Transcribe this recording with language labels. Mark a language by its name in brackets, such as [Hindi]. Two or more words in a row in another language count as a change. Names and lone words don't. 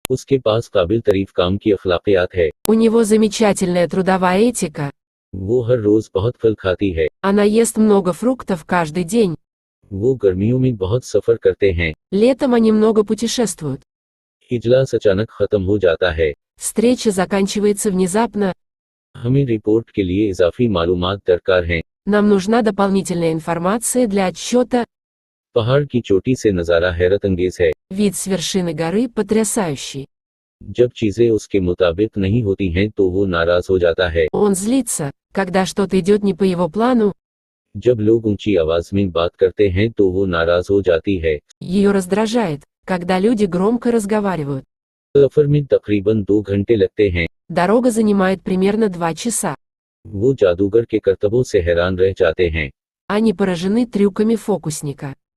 [Hindi] उसके पास काबिल तारीफ काम की अखलाकियात है। [Russian] У него замечательная трудовая этика. [Hindi] वो हर रोज बहुत फल खाती है। [Russian] Она ест много фруктов каждый день. [Hindi] वो गर्मियों में बहुत सफर करते हैं। [Russian] Летом они много путешествуют. [Hindi] इजलास अचानक खत्म हो जाता है। [Russian] Встреча заканчивается внезапно. [Hindi] हमें रिपोर्ट के लिए इजाफी मालूमात दरकार हैं। [Russian] Нам нужна дополнительная информация для отчета. [Hindi] पहाड़ की चोटी से नज़ारा हैरत अंगेज है। [Russian] Вид с вершины горы потрясающий. [Hindi] जब चीजें उसके मुताबिक नहीं होती हैं तो वो नाराज हो जाता है। [Russian] Он злится, когда что-то идет не по его плану. [Hindi] जब लोग ऊंची आवाज में बात करते हैं तो वो नाराज हो जाती है। [Russian] Ее раздражает, когда люди громко разговаривают. [Hindi] सफर में तकरीबन 2 घंटे लगते हैं। [Russian] Дорога занимает примерно 2 часа. [Hindi] वो जादूगर के करतबों से हैरान रह जाते हैं। [Russian] Они поражены трюками фокусника.